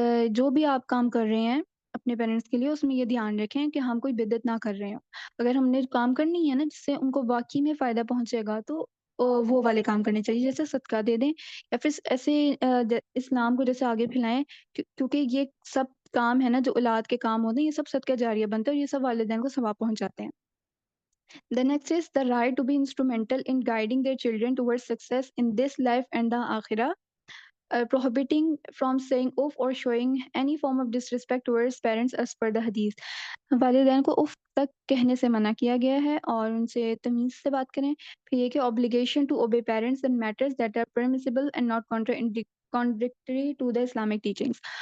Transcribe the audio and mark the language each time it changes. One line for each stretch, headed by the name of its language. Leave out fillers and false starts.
Urdu: جو بھی آپ کام کر رہے ہیں اپنے پیرنٹس کے لیے اس میں یہ دھیان رکھیں کہ ہم کوئی بدعت نہ کر رہے ہوں۔ اگر ہم نے کام کرنی ہے نا جس سے ان کو واقعی میں فائدہ پہنچے گا تو وہ والے کام کرنے چاہیے، جیسے صدقہ دے دیں یا پھر ایسے اسلام کو جیسے آگے پھیلائیں، کیونکہ یہ سب کام ہے نا جو اولاد کے کام ہوتے ہیں یہ سب صدقہ جاریہ بنتے ہیں اور یہ سب والدین کو ثواب پہنچاتے ہیں۔
English: The next is the right to be instrumental in guiding their children towards success in this life and the akhirah. Prohibiting from saying off or showing any form of disrespect towards parents as per the hadith.
Urdu: والدین کو if تک کہنے سے منع کیا گیا ہے اور ان سے تمیز سے بات کریں۔ پھر یہ کہ
English: obligation to obey parents in matters that are permissible and not contradictory to the Islamic teachings.